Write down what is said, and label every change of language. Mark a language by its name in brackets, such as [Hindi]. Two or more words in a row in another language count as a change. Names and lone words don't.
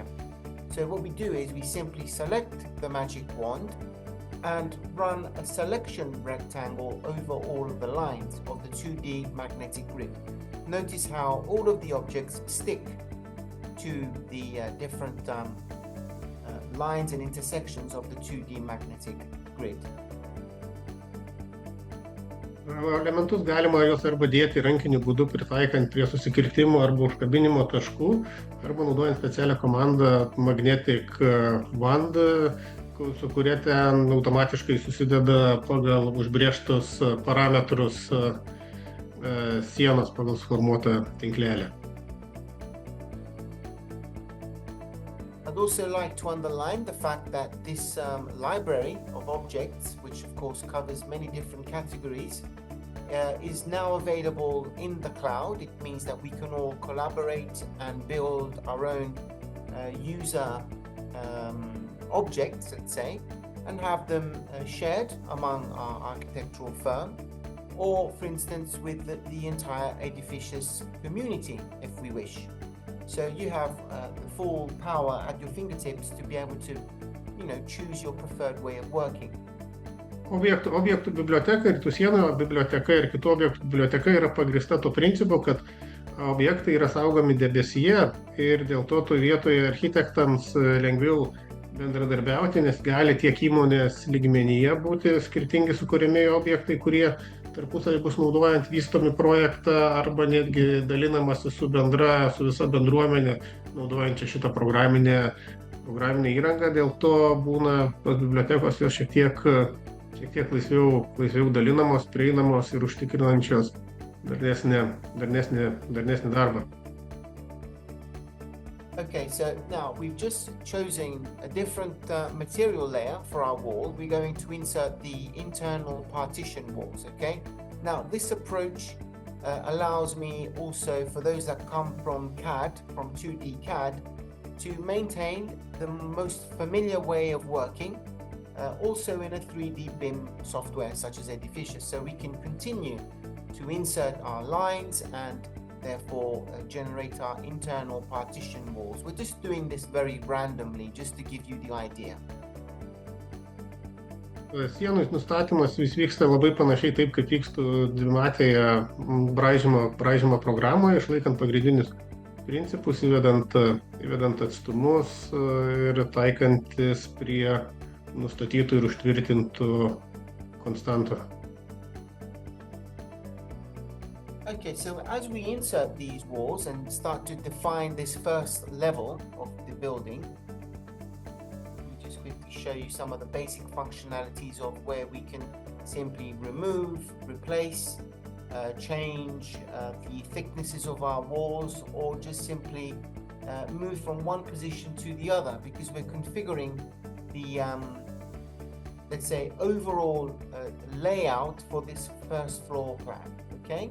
[English] So what we do is we simply select the magic wand and run a selection rectangle over all of the lines of the 2D magnetic grid. Notice how all of the objects stick to the different lines and intersections of the 2D magnetic grid. [Lithuanian] Elementus galima juos arba dėti rankiniu būdu pritaikant prie susikirtimo arba užkabinimo taškų, arba naudojant specialią komandą Magnetic Wand, su kuria ten automatiškai susideda pagal užbrėžtus parametrus sienos pagal suformuotą tinklelę. [English] I'd also like to underline the fact that this library of objects, which of course covers many different categories, is now available in the cloud. It means that we can all collaborate and build our own user objects, let's say, and have them shared among our architectural firm, or for instance with the entire Edificius community if we wish. So you have the full power at your fingertips to be able to, choose your preferred way of working. [Lithuanian] Objektų biblioteka ir tų sienų biblioteka ir kitų objektų biblioteka yra pagrįsta tuo principu, kad objektai yra saugomi debesyje ir dėl to vietoje architektams lengviau bendradarbiauti, nes gali tiek įmonės lygmenyje būti skirtingi sukuriami objektai, kurie tarpusavy bus naudojant vystomi projektą arba netgi dalinamasi su visa bendruomenė naudojančia šitą programinę įrangą. Dėl to būna tos bibliotekos jos šiek tiek laisviau dalinamos, prieinamos ir užtikrinančios darnesnį darbą. [English] Okay, so now we've just chosen a different material layer for our wall. We're going to insert the internal partition walls, okay? Now this approach allows me also, for those that come from CAD, from 2D CAD, to maintain the most familiar way of working, also in a 3D BIM software such as Edificius. So we can continue to insert our lines and therefore generate our internal partition walls. We're just doing this very randomly just to give you the idea. [Lithuanian] Sienų nustatymas vis vyksta labai panašiai taip, kaip vykstų dvimatėje braižymo programoje, išlaikant pagrindinius principus, įvedant atstumus ir taikantis prie nustatytų ir užtvirtintų konstantų. [English] Okay, so as we insert these walls and start to define this first level of the building, let me just quickly show you some of the basic functionalities of where we can simply remove, replace, change the thicknesses of our walls, or just simply move from one position to the other, because we're configuring the let's say overall layout for this first floor plan, okay?